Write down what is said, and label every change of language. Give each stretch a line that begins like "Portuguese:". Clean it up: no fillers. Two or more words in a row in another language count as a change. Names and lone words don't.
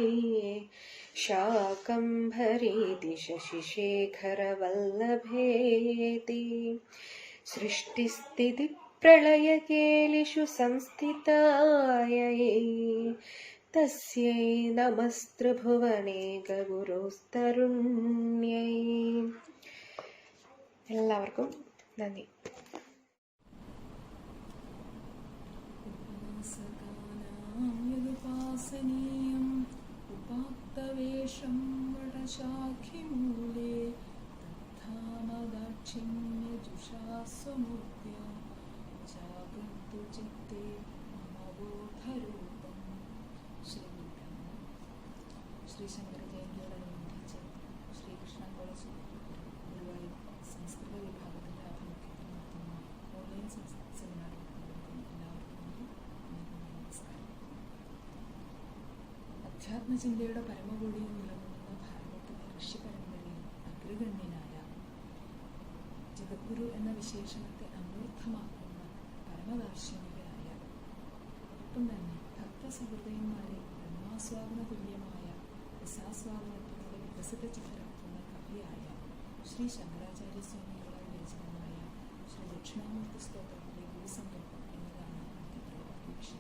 Sanskrit: शाकम्भरीति शशिशेखरवल्लभेति सृष्टिस्थितिप्रलयकेलिषु संस्थितायै तस्यै नमस्त्रिभुवने ഗുരുസ്തരുണ്യൈ.
Malayalam: എല്ലാവർക്കും നന്ദി.
Sanskrit: उपात्तवेषं वटशाखिमूले तद्धामदाक्षिण्यजुषास्वमुद्य जागर्तु चित्ते मम बोधरूपं.
Malayalam: ശ്രീശങ്കര ജയന്തിയോടനുബന്ധിച്ച് ശ്രീകൃഷ്ണ കോളേജ് ഗുരുവായൂർ സംസ്കൃത വിഭാഗത്തിൻ്റെ ആഭിമുഖ്യത്തിൽ നടത്തുന്ന ഓൺലൈൻ സെമിനാറിൽ എല്ലാവർക്കും നമസ്കാരം. അധ്യാത്മചിന്തയുടെ പരമകോടിയിൽ നിലകൊള്ളുന്ന ഭാരതത്തിലെ ഋഷി പരമ്പരയിൽ അഗ്രഗണ്യനായ ജഗദ്ഗുരു എന്ന വിശേഷണത്തെ അമൂർത്തമാക്കുന്ന പരമദാർശനികനായ ഒപ്പം തന്നെ ഭക്തസഹൃദയന്മാരെ ബ്രഹ്മാസ്വാദന തുല്യമായ രസാസ്വാദനത്തിലൂടെ വികസിത ചിത്രത്തുന്ന കവിയായ ശ്രീ ശങ്കരാചാര്യസ്വാമികളുടെ രചനമായ ശ്രീ ദക്ഷിണാമൂർത്തി സ്തോത്രത്തിലെ ഗുരുസങ്കല്പം എന്നതാണ് ആദ്യത്തെ വിഷയം.